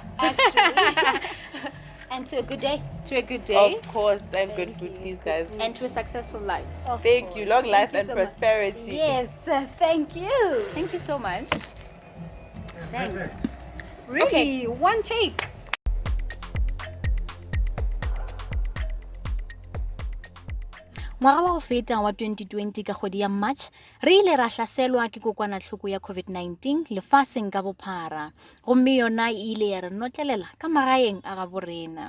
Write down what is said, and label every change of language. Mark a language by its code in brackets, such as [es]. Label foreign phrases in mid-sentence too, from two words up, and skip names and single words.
[en] Actually. And to a good day. To a good day Of course, and good Thank food, you. please, guys. and to a successful life. Of Thank you. course. Long Thank life you and so much. prosperity. Yes, thank you. Thank you so much. Thanks. Really, one take. [nso] Ngwaga wa go feta wa 2020 ka kgwedi ya March, re ile ra hlaselwa ke kokwanahloko ya COVID-19 lefatsheng ka bophara. Gomme yona e ile ya re notlelela ka magaeng a ga borena.